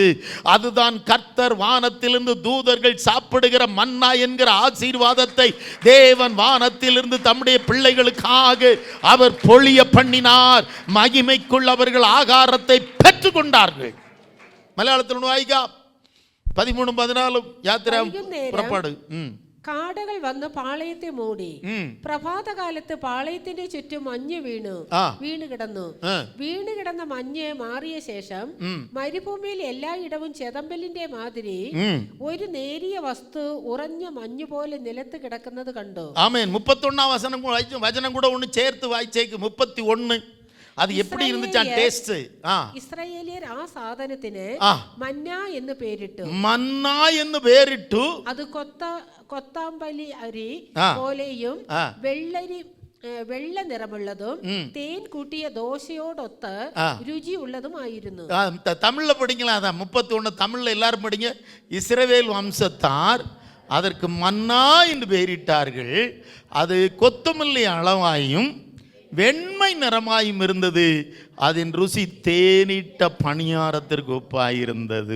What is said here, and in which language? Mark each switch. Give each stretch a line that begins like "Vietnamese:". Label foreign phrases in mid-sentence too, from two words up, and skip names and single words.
Tamil: அதுதான் கர்த்தர் வானத்திலிருந்து தூதர்கள் சாப்பிடுகிற மன்னா என்கிற ஆசீர்வாதத்தை தேவன் வானத்திலிருந்து தம்முடைய பிள்ளைகளுக்காக அவர் பொழிய பண்ணினார். மகிமை அவர்கள் ஆகாரத்தை பெற்றுக் கொண்டார்கள். மலையாளத்தில் வாய்க்கா 13 14 யாத்திரை புறப்பாடு.
Malayalam: കാടകൾ വന്ന് പാളയത്തെ മൂടി. പ്രഭാത കാലത്ത് പാളയത്തിന്റെ ചുറ്റും മഞ്ഞ് വീണ് കിടന്ന മഞ്ഞ് മാറിയ ശേഷം മരുഭൂമിയിൽ എല്ലായിടവും ചെതമ്പലിന്റെ മാതിരി ഒരു നേരിയ വസ്തു ഉറഞ്ഞ മഞ്ഞ് പോലെ നിലത്ത് കിടക്കുന്നത് കണ്ടു. ആമേൻ. 31 വചനം കൂടെ ഒന്ന് ചേർത്ത് വായിച്ചേക്ക്.
Tamil: 31 அது எப்படி இருந்துச்சா டேஸ்ட்?
Malayalam: இஸ்ரவேலியர் ആ സാധനത്തിന് മന്ന എന്ന് പേരിട്ടു. മന്ന എന്ന് പേരിട്ടു. അത് കൊത്താമ്പലി അരി പോലെയും വെള്ളരി വെള്ള നിറമുള്ളതും തേൻ കൂട്ടിയ ദോശയോടൊത്ത് രുചി ഉള്ളതുമായിരുന്നു.
Tamil: தமிழ்ல படிக்கலாம். அதான் 31 தமிழ்ல எல்லாரும் படிங்க. இஸ்ரவேல் வம்சத்தார் அதற்கு மன்னா என்று பெயரிட்டார்கள். அது கொத்தமல்லி அளவாயும் வெண்மை நிறமாயும் இருந்தது. அதன் ருசி தேனிட்ட பணியாரத்திற்கு ஒப்பாயிருந்தது.